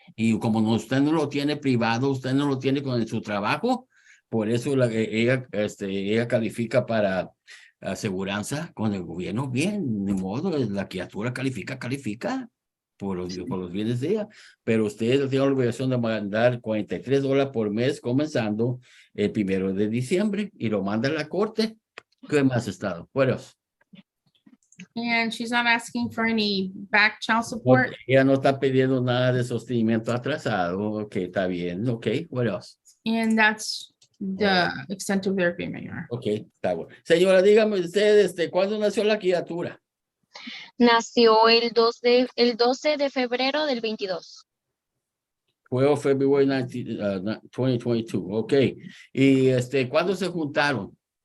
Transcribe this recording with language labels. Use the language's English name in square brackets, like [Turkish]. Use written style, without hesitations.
[Spanish] Y como usted no lo tiene privado, usted no lo tiene con su trabajo, por eso ella califica para aseguranza con el gobierno. Bien, de modo, la criatura califica por los bienes de ella, pero usted tiene la obligación de mandar $43 por mes comenzando el 1 de diciembre y lo manda a la corte. ¿Qué más estado? Bueno, [English] And she's not asking for any back child support. [Spanish] ella no está pidiendo nada de sostenimiento atrasado. Ok, está bien. Ok, [English] what else? And that's the extent of their agreement, Your Honor. [Spanish] Ok, está bueno. Señora, dígame usted, ¿cuándo nació la criatura? Nació el 12 de febrero del 22. Fue February 2022. Ok. ¿Y cuándo se juntaron?